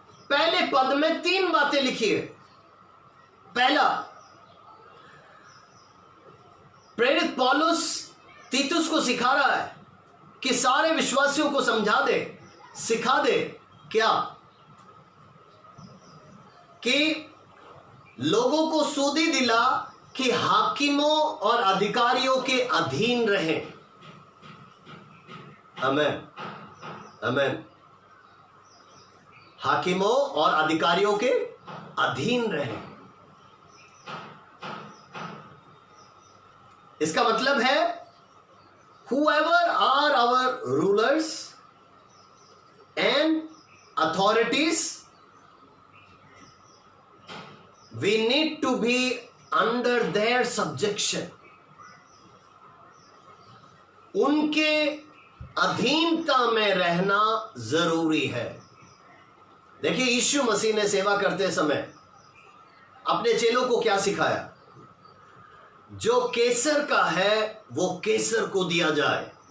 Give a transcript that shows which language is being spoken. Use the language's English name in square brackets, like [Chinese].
[Hindi] पहले पद में 3 बातें लिखी है। पहला, प्रेरित पौलुस तीतुस को सिखा रहा है कि सारे विश्वासियों को समझा दे, सिखा दे क्या, कि लोगों को सूदी दिला कि हाकिमों और अधिकारियों के अधीन रहें। आमीन, आमीन। हाकिमों और अधिकारियों के अधीन रहें। इसका मतलब है [English] whoever are our rulers and authorities, we need to be under their subjection. [Hindi] उनके अधीनता में रहना जरूरी है। देखिए यीशु मसीह ने सेवा करते समय अपने चेलों को क्या सिखाया? जो केसर का है वो केसर को दिया जाए।